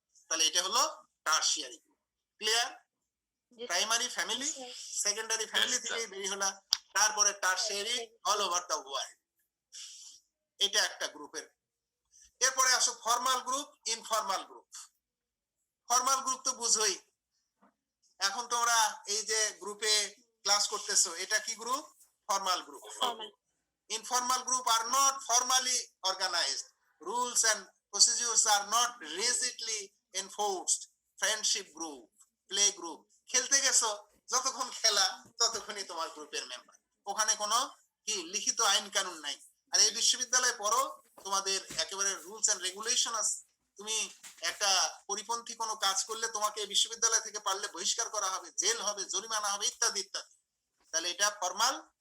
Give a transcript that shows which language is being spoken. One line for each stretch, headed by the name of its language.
Bangla: তাহলে এটা হলো tertiary group. Clear? Primary family, secondary family থেকে বেরিয়ে হলো, তারপরে tertiary all over the world, এটা একটা গ্রুপের। এরপরে আসো formal group, informal group. Formal group তো বুঝোই, এখন তোমরা এই যে গ্রুপে ক্লাস করতেছো, এটা কি group? Formal group.
English: Informal group are not formally organized. Rules and procedures are not rigidly enforced. Friendship group, play group,
Bangla: খেলতে গেছো, যতক্ষণ খেলা ততক্ষণই তোমার গ্রুপের মেম্বার, ওখানে কোনো কি লিখিত আইন কানুন নাই। আর এই বিশ্ববিদ্যালয়ে পড়ো, তোমাদের একেবারে রুলস এন্ড রেগুলেশন আছে। তুমি একটা পরিপন্থী কোনো কাজ করলে তোমাকে এই বিশ্ববিদ্যালয় থেকে পারলে বহিষ্কার করা হবে, জেল হবে, জরিমানা হবে, ইত্যাদি ইত্যাদি। তাহলে এটা ফর্মাল।